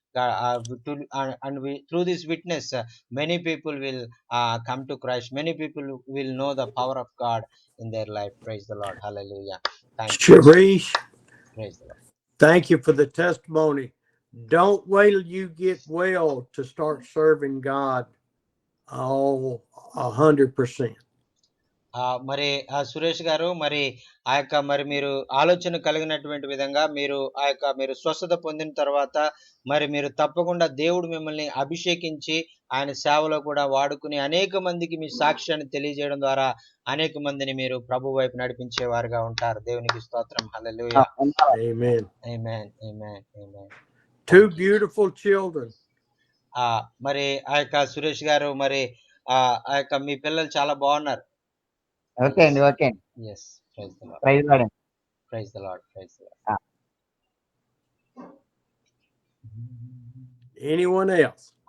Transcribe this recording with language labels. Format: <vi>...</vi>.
<en>God, and we, through this witness, many people will come to Christ. Many people will know the power of God in their life. Praise the Lord. Hallelujah. Thank you, Jesus. Sharice, Praise the Lord. thank you for the testimony. Don't wait till you get well to start serving God. Oh, 100%.</en> <te>మరి సురేష్ గారు, మరి ఆ యొక్క మరి మీరు ఆలోచన కలిగినటువంటి విధంగా మీరు ఆ యొక్క మీరు స్వస్థత పొందిన తర్వాత మరి మీరు తప్పకుండా దేవుడు మిమ్మల్ని అభిషేకించి ఆయన సేవలో కూడా వాడుకుని అనేక మందికి మీ సాక్ష్యాన్ని తెలియజేయడం ద్వారా అనేక మందిని మీరు ప్రభు వైపు నడిపించేవారుగా ఉంటారు. దేవునికి స్తోత్రం. హల్లెలూయా.</te> <en>Amen.</en> <te>ఆమేన్, ఆమేన్, ఆమేన్.</te> <en>Two beautiful children.</en> <te>మరి ఆ యొక్క సురేష్ గారు, మరి ఆ యొక్క మీ పిల్లలు చాలా బాగున్నారు. ఓకే అండి, ఓకే అండి.</te> <en>Yes, praise the Lord. Praise Lord అండి. Praise the Lord. Praise the Lord. Anyone else?</en>